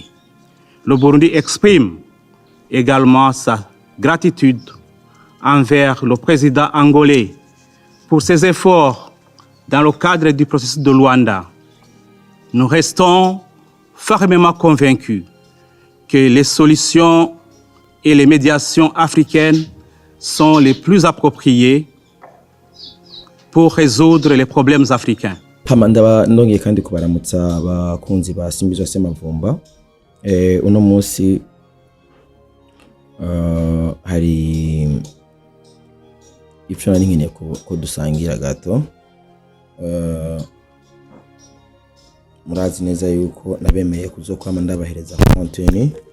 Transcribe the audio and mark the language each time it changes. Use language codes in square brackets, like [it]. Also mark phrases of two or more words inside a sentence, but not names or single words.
[fr] Le Burundi exprime également sa gratitude envers le président angolais pour ses efforts dans le cadre du processus de Luanda. Nous restons fermement convaincus que les solutions et les médiations africaines sont les plus appropriées pour résoudre les problèmes africains. [rn] Ndaba ndongeye kandi kubaramutsa abakunzi ba Simbizwa Semavumba. Uno munsi hari ipyo nari nkeneye ko dusangira gato. Murazi neza yuko nabemeye kuzokwama ndabahereza content.